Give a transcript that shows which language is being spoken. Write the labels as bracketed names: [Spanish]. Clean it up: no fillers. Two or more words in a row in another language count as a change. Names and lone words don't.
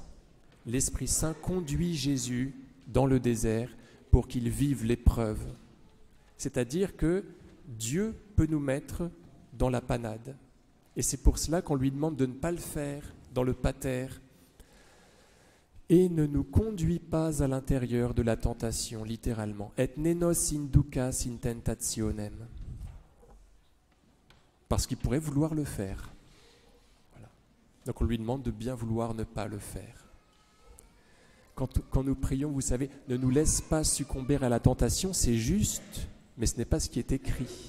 [French] L'Esprit Saint conduit Jésus dans le désert pour qu'il vive l'épreuve. C'est-à-dire que Dieu peut nous mettre dans la panade. Et c'est pour cela qu'on lui demande de ne pas le faire dans le pater. Et ne nous conduit pas à l'intérieur de la tentation, littéralement. [Latin] Et nenos inducas in tentationem. [French] Parce qu'il pourrait vouloir le faire. Donc on lui demande de bien vouloir ne pas le faire. Quand nous prions, vous savez, ne nous laisse pas succomber à la tentation, c'est juste, mais ce n'est pas ce qui est écrit.